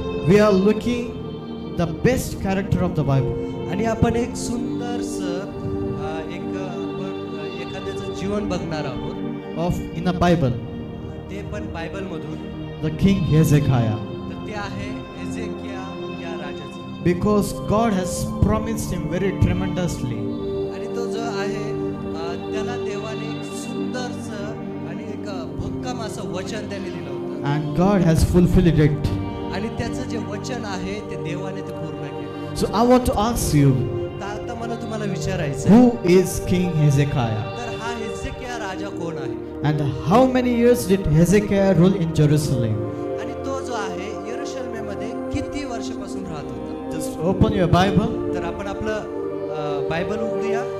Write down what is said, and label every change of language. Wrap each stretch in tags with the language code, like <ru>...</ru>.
<en>we are looking the best character of the Bible.</en> <mr>आणि आपण एक सुंदरसं आपण एखाद्याचं जीवन बघणार आहोत</mr> <en>Of in the Bible,</en> <mr>ते पण बायबल मधून.</mr> <en>the King Hezekiah,</en> <mr>तर ते आहे हेजेकिया या राजाचं.</mr> <en>because God has promised him very tremendously.</en> <mr>आणि तो जो आहे त्याला देवाने एक सुंदरसं आणि एक भक्कम असं वचन त्याने दिलं होतं.</mr> <en>And God has fulfilled it.</en> <mr>आणि त्याचं जे वचन आहे ते देवाने ते पूर्ण केलं.</mr> <en>So I want to ask you,</en> <mr>तर आता मला तुम्हाला विचारायचं</mr> <en>who is King Hezekiah?</en> <mr>तर हा हेजेकिया राजा कोण आहे</mr> <en>And how many years did Hezekiah rule in Jerusalem?</en> <mr>आणि तो जो आहे यरूशलेममध्ये किती वर्षापासून राहत होता.</mr> <en>Just open your Bible.</en> <mr>तर आपण आपलं बायबल उघडूया.</mr>